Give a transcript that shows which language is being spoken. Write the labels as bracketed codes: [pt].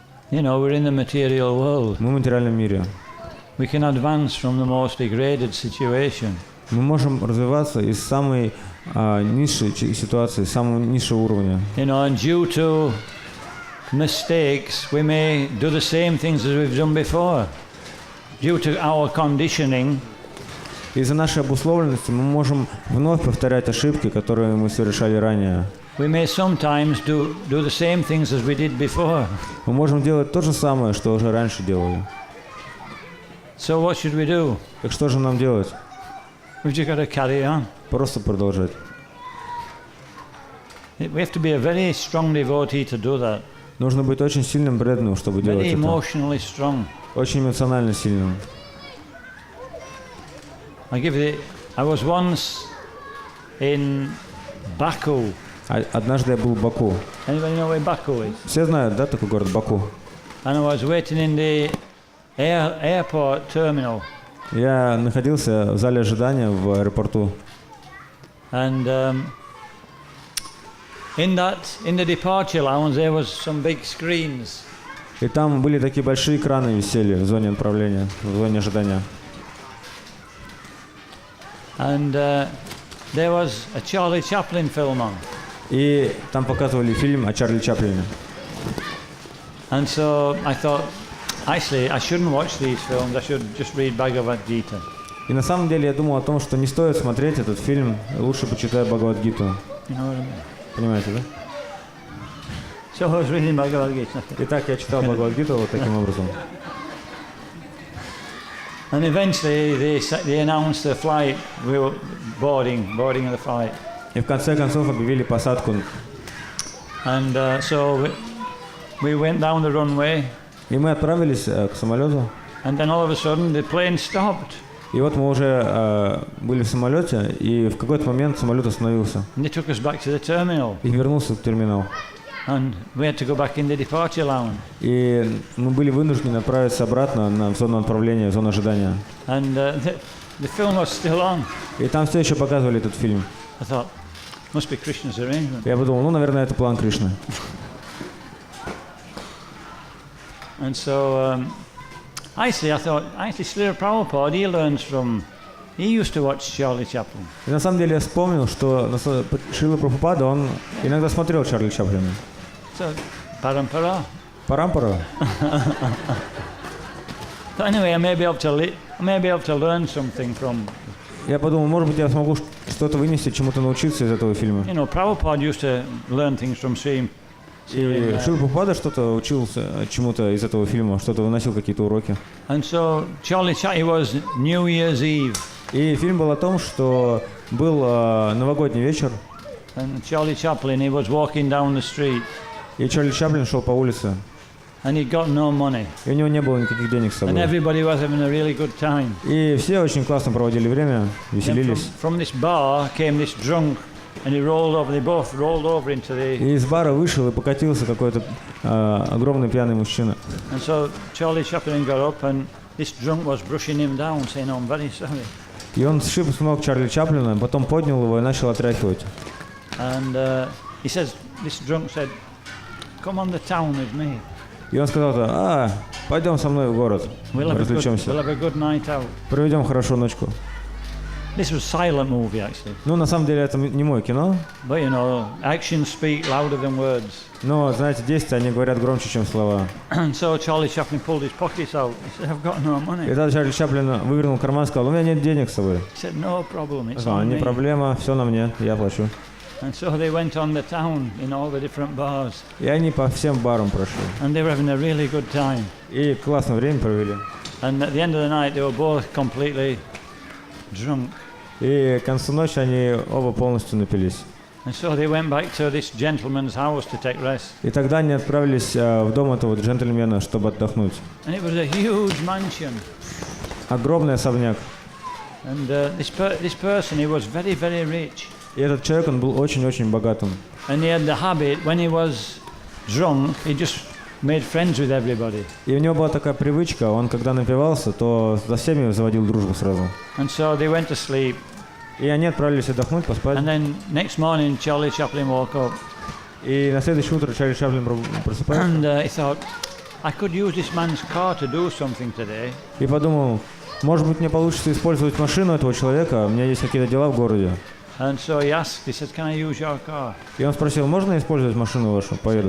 [en] You know, we're in the material world. [ru] Мы в материальном мире. [en] We can advance from the most degraded situation. [ru] Мы можем развиваться из самой низшей ситуации, самого низшего уровня. [en] You know, and due to mistakes, we may do the same things as we've done before. Due to our conditioning, [ru] из-за нашей обусловленности мы можем вновь повторять ошибки, которые мы совершали ранее. [en] we may sometimes do the same things as we did before. [ru] Мы можем делать то же самое, что уже раньше делали. [en] So what should we do? [ru] Так что же нам делать? [en] We've just got to carry on. [ru] Просто продолжать. [en] We have to be a very strong devotee to do that. [ru] Нужно быть очень сильным преданным, чтобы делать [en] Very [ru] это. [en] emotionally strong. [ru] Очень эмоционально сильным. [en] I was once in Baku. [ru] Однажды я был в Баку. [en] Anybody know where Baku is? [ru] Все знают, да, такой город Баку? [en] And I was waiting in the airport terminal. [ru] Я находился в зале ожидания в аэропорту. [en] And in the departure lounge there was some big screens. [ru] И там были такие большие экраны висели в зоне отправления, в зоне ожидания. [en] And there was a Charlie Chaplin film on. [ru] И там показывали фильм о Чарли Чаплине. [en] And so I thought, actually, I shouldn't watch these films. I should just read Bhagavad Gita. [ru] И на самом деле я думал о том, что не стоит смотреть этот фильм, лучше почитаю Бхагавад-гиту. [en] You know what I mean? [ru] Понимаете, да? [en] So I was reading Bhagavad Gita. [ru] Итак, я читал Бхагавад-гиту вот таким образом. [en] And eventually they announced the flight. We were boarding of the flight. [ru] И в конце концов объявили посадку. [en] And so we went down the runway. [ru] И мы отправились к самолету. [en] And then all of a sudden the plane stopped. [ru] И вот мы уже были в самолете, и в какой-то момент самолет остановился. [en] And they took us back to the terminal. [ru] И вернулся в терминал. [en] And we had to go back in the departure lounge. [ru] И мы были вынуждены отправиться обратно в зону отправления, в зону ожидания. [en] And the film was still on. [ru] И там все еще показывали этот фильм. [en] I thought, must be Krishna's arrangement. [ru] Я подумал, ну, наверное, это план Кришны. [en] And so I thought, actually, Srila Prabhupada, he used to watch Charlie Chaplin. [ru] И на самом деле я вспомнил, что Шрила Прабхупада, он иногда смотрел Чарли Чаплина. [en] So, parampara. [ru] Парампара. [en] So anyway, I may be able to learn something from. [ru] Я подумал, может быть, я смогу что-то вынести, чему-то научиться из этого фильма. [en] You know, Prabhupada used to learn things from seeing. [ru] И Шрила Прабхупада что-то учился чему-то из этого фильма, что-то выносил какие-то уроки. [en] And so Charlie Chaplin was New Year's Eve. [ru] И фильм был о том, что был новогодний вечер. [en] And Charlie Chaplin, he was walking down the street. [ru] И Чарли Чаплин шел по улице. [en] And he got no money. [ru] И у него не было никаких денег с [en] And [ru] собой. [en] everybody was having a really good time. [ru] И все очень классно проводили время, [en] Then [ru] веселились. [en] from this bar came this drunk, and he rolled over. They both rolled over into the. [ru] И из бара вышел и покатился какой-то огромный пьяный мужчина. [en] And so Charlie Chaplin got up, and this drunk was brushing him down, saying, "I'm very sorry." [ru] И он сшиб с ног Чарли Чаплина, потом поднял его и начал отряхивать. [en] And he says, this drunk said, "Come on the town with me. [ru] И он сказал, пойдем со мной в город, [en] We'll have [ru] развлечемся, [en] a good night out." [ru] проведем хорошую ночку. [en] This was a silent movie, actually. [ru] Ну, на самом деле, это не мое кино, [en] But you know, actions speak louder than words. [ru] но, знаете, действия, они говорят громче, чем слова. [en] And so Charlie Chaplin pulled his pockets out. He said, "I've got no [ru] И [en] money." [ru] тогда Чарли Чаплин вывернул карман и сказал, у меня нет денег с собой. [en] He said, "No problem, it's [ru] Сказал, [en] on [ru] не [en] me." [ru] проблема, все на мне, я плачу. [en] And so they went on the town in all the different bars, [ru] И они по всем барам прошли. [en] and they were having a really good time. [ru] И классное время провели. [en] And at the end of the night, they were both completely drunk. [ru] И к концу ночи они оба полностью напились. [en] And so they went back to this gentleman's house to take rest. [ru] И тогда они отправились в дом этого джентльмена, чтобы отдохнуть. [en] And it was a huge mansion. [ru] Огромный особняк. [en] And this person, he was very, very rich. [ru] И этот человек, он был очень-очень богатым. [en] And he had the habit, when he was drunk, he just made friends with everybody. [ru] И у него была такая привычка, он когда напивался, то со всеми заводил дружбу сразу. [en] And so they went to sleep. [ru] И они отправились отдохнуть, поспать. [en] And then next morning, Charlie Chaplin woke up. [ru] И на следующее утро Чарли Чаплин просыпается. [en] And he thought, I could use this man's car to do something today. [ru] И подумал, может быть, мне получится использовать машину этого человека, у меня есть какие-то дела в городе. [en] And so he asked, he said, "Can I use your car?" [ru] И он спросил, можно использовать машину вашу, поеду?